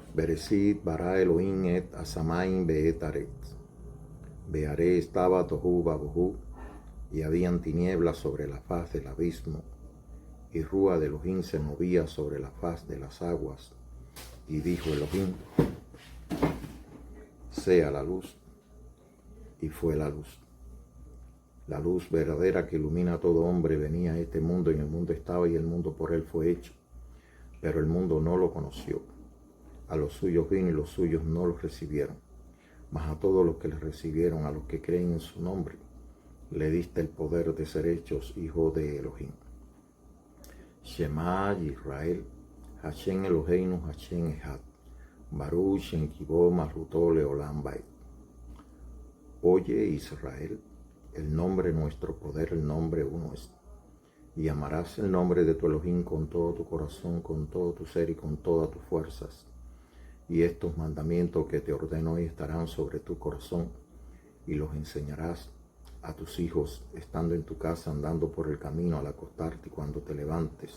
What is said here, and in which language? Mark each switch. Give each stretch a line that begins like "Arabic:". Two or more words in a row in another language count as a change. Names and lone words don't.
Hebrew: בראשית ברא אלהים את השמים ואת הארץ.
Spanish: Beharé estaba
Hebrew: תהו ובהו,
Spanish: y habían tinieblas sobre la faz del abismo, y Rúa de Elohim se movía sobre la faz de las aguas. Y dijo Elohim, sea la luz, y fue la luz. La luz verdadera que ilumina a todo hombre venía a este mundo, y en el mundo estaba, y el mundo por él fue hecho. Pero el mundo no lo conoció. A los suyos vino, y los suyos no los recibieron. Mas a todos los que le recibieron, a los que creen en su nombre, le diste el poder de ser hechos hijos de Elohim.
Hebrew: שמע ישראל, השם אלהינו, השם אחד, ברוך שם כבוד מלכותו לעולם ועד.
Spanish: Oye Israel, el nombre nuestro poder, el nombre uno es. Y amarás el nombre de tu Elohim con todo tu corazón, con todo tu ser y con todas tus fuerzas. Y estos mandamientos que te ordeno hoy estarán sobre tu corazón, y los enseñarás a tus hijos, estando en tu casa, andando por el camino, al acostarte y cuando te levantes.